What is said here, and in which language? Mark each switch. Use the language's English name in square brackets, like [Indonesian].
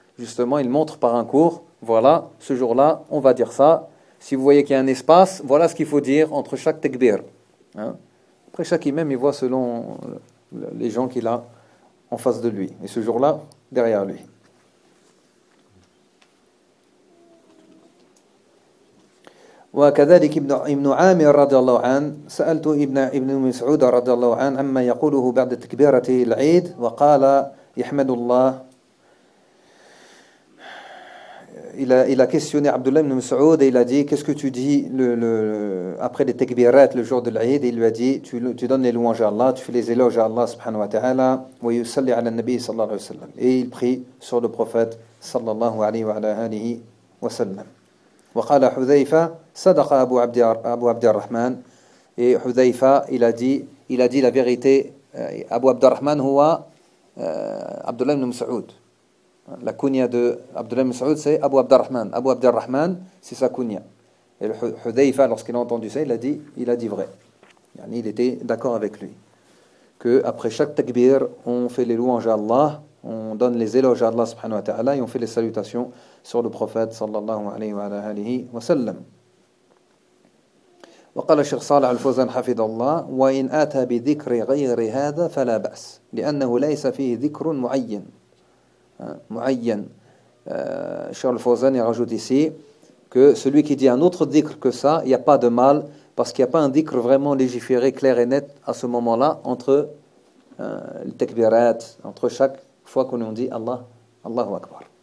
[French] Justement, il montre par un cours, voilà, ce jour-là, on va dire ça. Si vous voyez qu'il y a un espace, voilà ce qu'il faut dire entre chaque takbir. Hein. Après, chaque imam, il voit selon les gens qu'il a en face de lui. Et ce jour-là, derrière lui. [Arabic] وكذلك ابن عامر رضي الله عنه سألت ابن مسعود رضي الله عنه عما يقوله بعد تكبيرة العيد وقال يحمد الله. [French] Il a questionné Abdullah ibn Mas'ud et il a dit « Qu'est-ce que tu dis après les takbirat le jour de l'Aïd ?» Il lui a dit « Tu donnes les louanges à Allah, tu fais les éloges à Allah subhanahu wa ta'ala, wa yusalli ala nabi sallallahu alayhi wa sallam. » Et il prie sur le prophète sallallahu alayhi wa alayhi wa sallam. « [Arabic] Wa qala Hudhaifa, sadaqa Abu Abdi Ar-Rahman. [French] » Et Hudhaifa, il a dit il a dit la vérité, Abu Abdurrahman huwa Abdullah ibn Mas'ud. La kunya de Abdullah ibn Mas'ud, c'est Abu Abdurrahman. Abu Abdurrahman, c'est sa kunya. Et le Hudhayfa, lorsqu'il a entendu ça, il a dit vrai. Il était d'accord avec lui. Que après chaque takbir, on fait les louanges à Allah, on donne les éloges à Allah subhanahu wa ta'ala et on fait les salutations sur le prophète sallallahu alayhi wa sallam. [Arabic] وقال الشيخ صالح الفوزان حفظ الله وإن أتى بذكر غير هذا فلا بأس لأنه ليس فيه ذكر معين معين. [French] Charles Fozan rajoute ici que celui qui dit un autre dhikr que ça, il y a pas de mal parce qu'il y a pas un dhikr vraiment légiféré clair et net à ce moment-là entre les takbirat, entre chaque fois qu'on dit Allah Allahu Akbar.